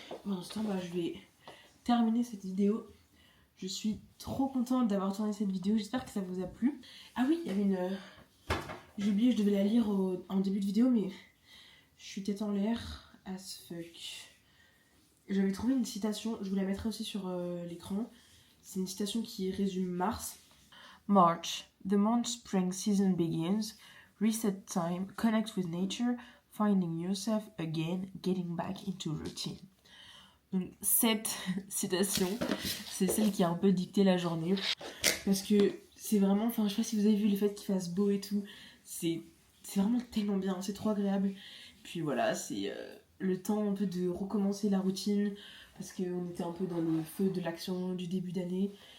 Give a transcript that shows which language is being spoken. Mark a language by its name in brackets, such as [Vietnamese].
[French] Pendant ce temps, je vais terminer cette vidéo. Je suis trop contente d'avoir tourné cette vidéo. J'espère que ça vous a plu. Ah oui, il y avait une... J'ai oublié, je devais la lire en début de vidéo, mais je suis tête en l'air [English] as fuck. [French] J'avais trouvé une citation, je vous la mettrai aussi sur l'écran. C'est une citation qui résume mars. [English] March, the month spring season begins. Reset time, connect with nature, finding yourself again, getting back into routine. [French] Donc cette citation, c'est celle qui a un peu dicté la journée. Parce que c'est vraiment, enfin je sais pas si vous avez vu le fait qu'il fasse beau et tout, c'est vraiment tellement bien, c'est trop agréable. Puis voilà, c'est le temps un peu de recommencer la routine, parce qu'on était un peu dans le feu de l'action du début d'année.